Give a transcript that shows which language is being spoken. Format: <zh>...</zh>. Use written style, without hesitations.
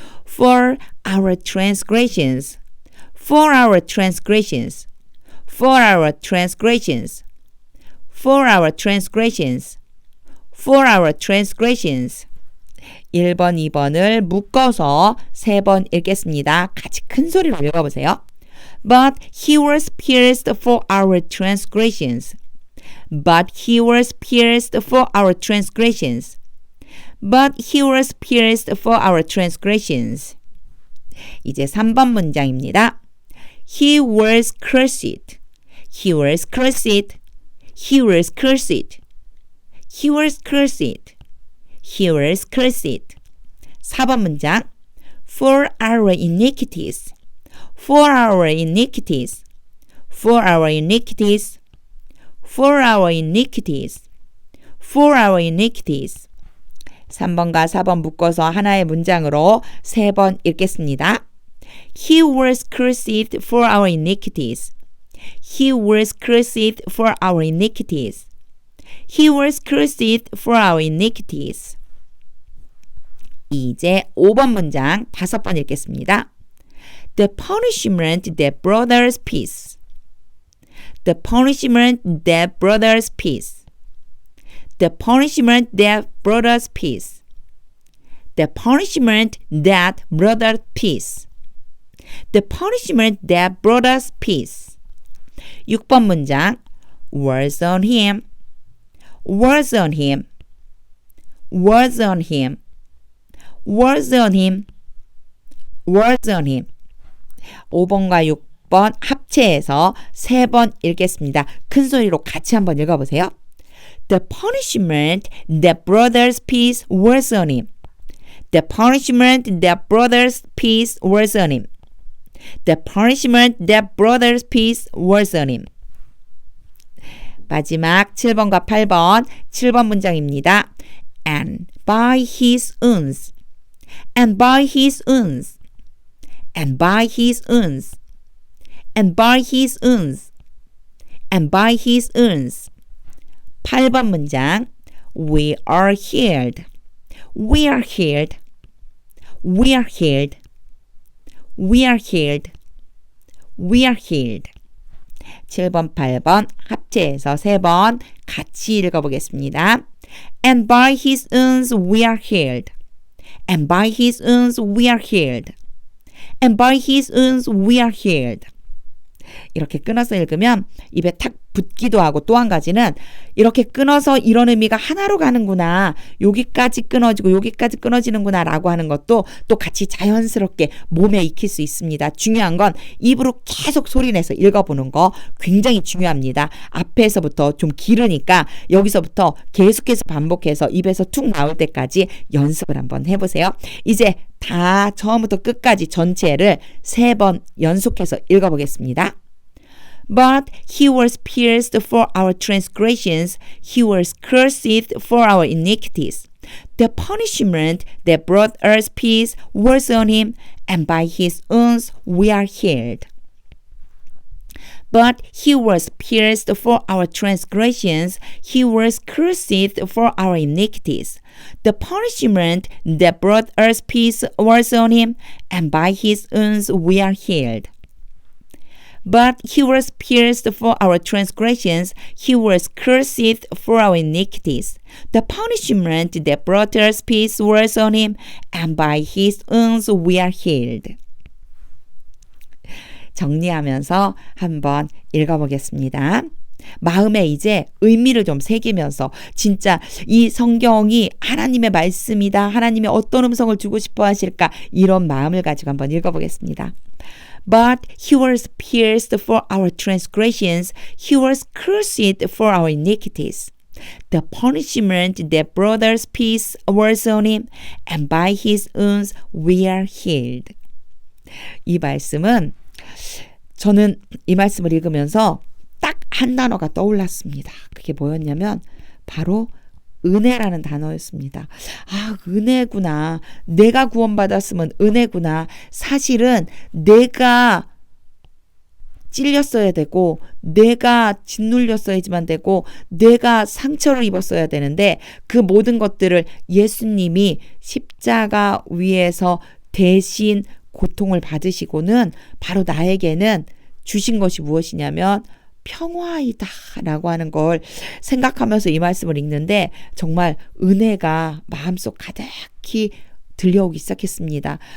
<en>For our transgressions. For our transgressions. For our transgressions. For our transgressions. For our transgressions.</en> <ko>1번, 2번을 묶어서 3번 읽겠습니다. 같이 큰 소리로 읽어보세요.</ko> <en>But he was pierced for our transgressions. But he was pierced for our transgressions. But he was pierced for our transgressions.</en> <ko>이제 3번 문장입니다.</ko> <en>He was cursed. He was cursed. He was cursed. He was cursed. He was cursed.</en> <ko>4번 문장.</ko> <en>For our iniquities. For our iniquities. For our iniquities. For our iniquities. For our iniquities.</en> <ko>3번과 4번 묶어서 하나의 문장으로 3번 읽겠습니다.</ko> <en>He was cursed for our iniquities. He was cursed for our iniquities. He was cursed for our iniquities.</en> <ko>이제 5번 문장 5번 읽겠습니다.</ko> <en>The punishment that brought us peace. The punishment that brought us peace. The punishment that brought us peace. The punishment that brought us peace. The punishment that brought us peace.</en> <ko>6번 문장</ko> <en>was on him. Was on him. Was on him. Was on him. Was on him.</en> <ko>5번과 6번 합체해서 3번 읽겠습니다. 큰 소리로 같이 한번 읽어보세요.</ko> <en>The punishment that brought us peace was on him. The punishment that brought us peace was on him. The punishment that brought us peace was on him.</en> <ko>마지막 7번과 8번 7번 문장입니다.</ko> <en>And by his wounds. And by his wounds. And by his wounds. And by his wounds. And by his wounds.</en> <ko>8번 문장.</ko> <en>We are healed. We are healed. We are healed. We are healed. We are healed.</en> <ko>7번, 8번 합체해서 3번 같이 읽어보겠습니다.</ko> <en>And by his wounds we are healed. And by his wounds we are healed. And by his wounds we are healed.</en> <ko>이렇게 끊어서 읽으면 입에 탁 붙기도 하고 또 한 가지는 이렇게 끊어서 이런 의미가 하나로 가는구나. 여기까지 끊어지고 여기까지 끊어지는구나 라고 하는 것도 또 같이 자연스럽게 몸에 익힐 수 있습니다. 중요한 건 입으로 계속 소리내서 읽어보는 거 굉장히 중요합니다. 앞에서부터 좀 길으니까 여기서부터 계속해서 반복해서 입에서 툭 나올 때까지 연습을 한번 해보세요. 이제 다 처음부터 끝까지 전체를 3번 연속해서 읽어보겠습니다.</ko> <en>But he was pierced for our transgressions, he was cursed for our iniquities. The punishment that brought us peace was on him, and by his wounds we are healed. But he was pierced for our transgressions, he was cursed for our iniquities. The punishment that brought us peace was on him, and by his wounds we are healed. But he was pierced for our transgressions, he was cursed for our iniquities. The punishment that brought us peace was on him, and by his wounds we are healed.</en> <ko>정리하면서 한번 읽어보겠습니다. 마음에 이제 의미를 좀 새기면서 진짜 이 성경이 하나님의 말씀이다. 하나님의 어떤 음성을 주고 싶어 하실까? 이런 마음을 가지고 한번 읽어보겠습니다.</ko> <en>But he was pierced for our transgressions, he was cursed for our iniquities. The punishment that brought us peace was on him, and by his wounds we are healed.</en> <ko>이 말씀은 저는 이 말씀을 읽으면서 딱 한 단어가 떠올랐습니다. 그게 뭐였냐면 바로 은혜라는 단어였습니다. 아, 은혜구나. 내가 구원받았으면 은혜구나. 사실은 내가 찔렸어야 되고 내가 짓눌렸어야지만 되고 내가 상처를 입었어야 되는데 그 모든 것들을 예수님이 십자가 위에서 대신 고통을 받으시고는 바로 나에게는 주신 것이 무엇이냐면 평화이다 라고 하는 걸 생각하면서 이 말씀을 읽는데 정말 은혜가 마음속 가득히 들려오기 시작했습니다.</ko>